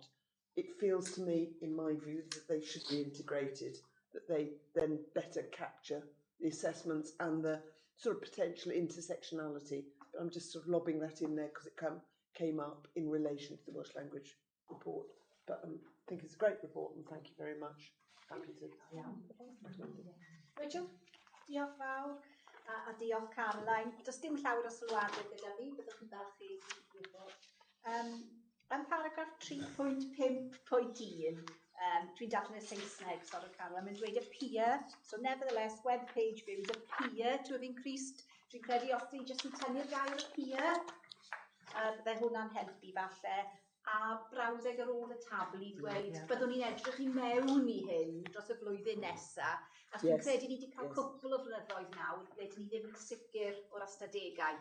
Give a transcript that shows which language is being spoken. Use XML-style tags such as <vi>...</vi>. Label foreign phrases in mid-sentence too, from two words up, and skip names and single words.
<en>It feels to me, in my view, that they should be integrated, that they then better capture the assessments and the sort of potential intersectionality. But I'm just sort of lobbing that in there because it came up in relation to the Welsh language report. But I think it's a great report, and thank you very much. Happy to recommend it.</en> <cy>Rachel, diolch fawr, a diolch Caroline. Does dim llawer o sylwadau gyda fi, byddwch chi'n dal chi i wybod. Yn paragraff 3.5.1, dwi'n dadlen y Saesneg, sorry Caroline, mae'n dweud y peer,</cy> <en>so nevertheless, web page views, a peer to have increased.</en> <cy>Dwi'n credu os dwi'n jyst yn tynnu'r gair y peer, byddai hwnna'n helpu falle. A brawddeg ar ôl y tabl i ddweud, byddwn ni'n edrych i mewn i hyn dros y flwyddyn nesaf. A dwi'n credu ni wedi cael cwpl o flynyddoedd nawr, ble dyn ni ddim yn sicr o'r ystadegau.</cy>